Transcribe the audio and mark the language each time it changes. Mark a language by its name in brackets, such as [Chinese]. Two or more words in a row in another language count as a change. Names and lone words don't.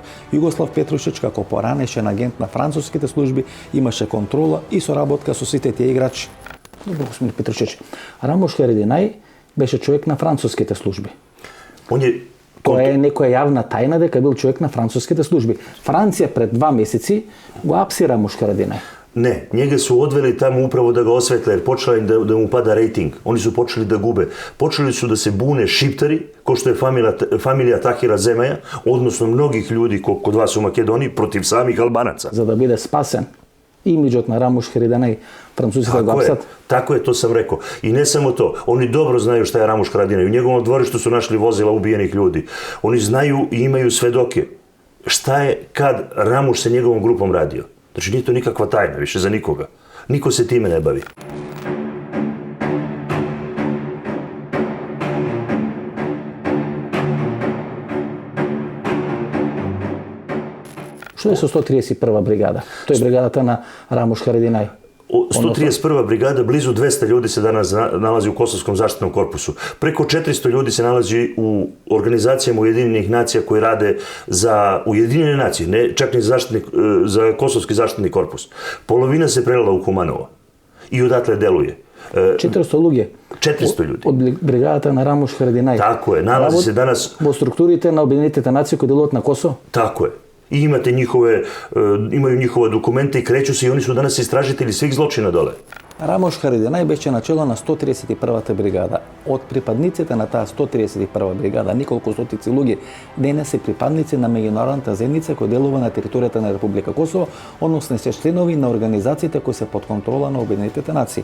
[Macedonian] Југослав Петрушич како поранешен агент на француските служби имаше контрола и соработка со сите тие играчи. Добро, господин Петрушич. Рамуш Харадинaj беше човек на француските служби. Тоа е некоја јавна тајна дека бил човек на француските служби. Франција пред 2 месеци го апси Рамуш Харадинaj. [Serbian] Ne, njega su odveli tamo upravo da ga osvetle, jer počela im da mu pada rejting. Oni su počeli da gube. Počeli su da se bune šiptari, ko što je familija Tahira Zemaja, odnosno mnogih ljudi kod vas u Makedoniji, protiv samih Albanaca. [Macedonian] За да биде спасен имиџот на Рамуш Харадинaj, французите го апсат. [Serbian] Tako je, to sam rekao. I ne samo to, oni dobro znaju šta je Ramuš Haradinaj. U njegovom dvorištu su našli vozila ubijenih ljudi. Oni znaju i imaju svedoke šta je kad Ramuš sa njegovom grupom radio. Znači nije to nikakva tajna više za nikoga. Niko se time ne bavi. [Macedonian] Што е со 131 бригада? Тоа е бригадата на Рамуш Харадинaj. 131. [Serbian] brigada, blizu 200 ljudi se danas nalazi u Kosovskom zaštitnom korpusu. Preko 400 ljudi se nalazi u organizacijama Ujedinjenih nacija koji rade za Ujedinjene nacije, ne čak ni za Kosovski zaštitni korpus. Polovina se prelila u Kumanovo i odatle deluje. 400 ljudi? 400 ljudi. [Macedonian] Od бригадата на Рамуш Харадинaj. [Serbian] Tako je, nalazi se danas... [Macedonian] Во структурите на Обединетите нации кои делуваат на Косово? [Serbian] Tako je. I imaju njihove dokumente i kreću se i oni su danas istražitelji svih zločina dole. [Macedonian] Рамуш Харадинaj беше начело на 131-та бригада. Од припадниците на таа 131 бригада, неколку стотици луѓе денес се припадници на меѓународната заедница која делува на територијата на Република Косово, односно се членови на организациите кои се под контрола на Обединетите нации.